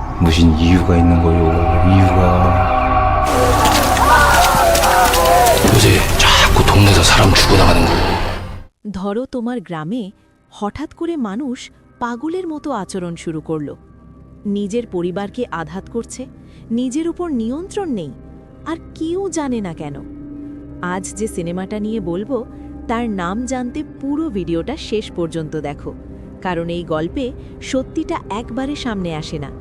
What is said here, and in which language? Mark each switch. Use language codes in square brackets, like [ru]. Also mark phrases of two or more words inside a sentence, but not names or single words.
[ko] 무슨 이유가 있는 거요? 이유가. 요새 자꾸 동네에서 사람 죽어나가는 거. [bn] ধরো তোমার গ্রামে হঠাৎ করে মানুষ পাগলের মতো আচরণ শুরু করল। নিজের পরিবারকে আঘাত করছে, নিজের উপর নিয়ন্ত্রণ নেই, আর কেউ জানে না কেন। আজ যে সিনেমাটা নিয়ে বলবো তার নাম জানতে পুরো ভিডিওটা শেষ পর্যন্ত দেখো, কারণ এই গল্পে সত্যিটা একবারে সামনে আসে না।